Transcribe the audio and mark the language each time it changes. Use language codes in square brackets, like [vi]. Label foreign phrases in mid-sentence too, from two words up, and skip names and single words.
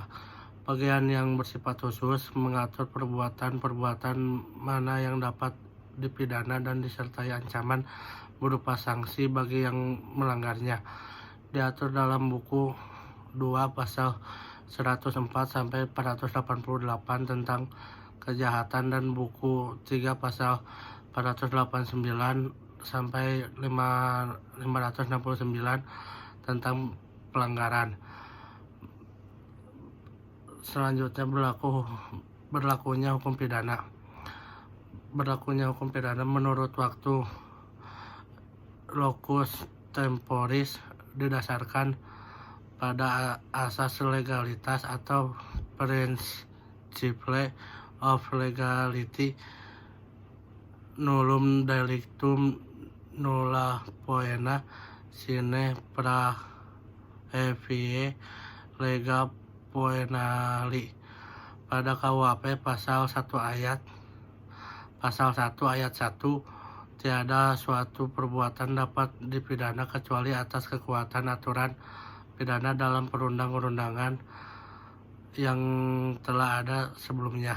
[id] Bagian yang bersifat khusus mengatur perbuatan mana yang dapat dipidana dan disertai ancaman berupa sanksi bagi yang melanggarnya, diatur dalam buku 2 pasal 104 sampai 488 tentang kejahatan dan buku 3 pasal 489 sampai 569 tentang pelanggaran. Selanjutnya berlakunya hukum pidana. Berlakunya hukum pidana menurut waktu [la] locus temporis [id] didasarkan pada asas legalitas atau [en] principle of legality, [la] nullum delictum nulla poena sine praevie lega poenali. [id] Pada KUHP pasal 1 ayat 1, tiada suatu perbuatan dapat dipidana kecuali atas kekuatan aturan pidana dalam perundang-undangan yang telah ada sebelumnya.